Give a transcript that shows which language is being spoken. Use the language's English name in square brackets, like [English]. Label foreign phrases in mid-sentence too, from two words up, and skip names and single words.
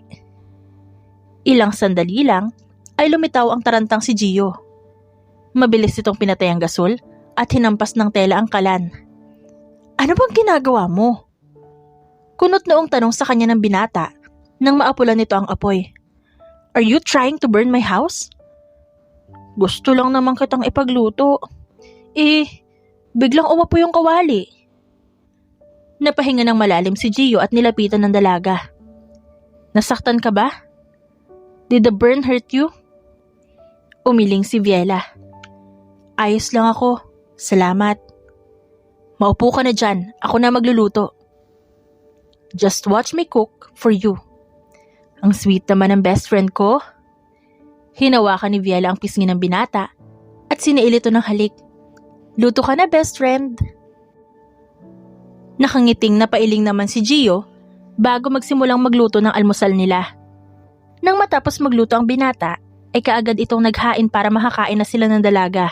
[Filipino] Ilang sandali lang ay lumitaw ang tarantang si Gio. Mabilis itong pinatay ang gasol at hinampas ng tela ang kalan. Ano bang ginagawa mo? Kunot noong tanong sa kanya ng binata nang maapulan nito ang apoy. [English] Are you trying to burn my house? [Filipino] Gusto lang naman kitang ipagluto. Biglang umapoy yung kawali. Napahinga ng malalim si Gio at nilapitan ng dalaga. Nasaktan ka ba? [English] Did the burn hurt you? [Filipino] Umiling si Viela. Ayos lang ako. Salamat. Maupo ka na dyan. Ako na magluluto. [English] Just watch me cook for you. [Filipino] Ang sweet naman ng [English] best friend [Filipino] ko. Hinawakan ni Viela ang pisngi ng binata at siniil ito ng halik. Luto ka na, [English] best friend. [Filipino] Nakangiting napailing naman si Gio bago magsimulang magluto ng almusal nila. Nang matapos magluto ang binata, ay kaagad itong naghain para makakain na sila ng dalaga.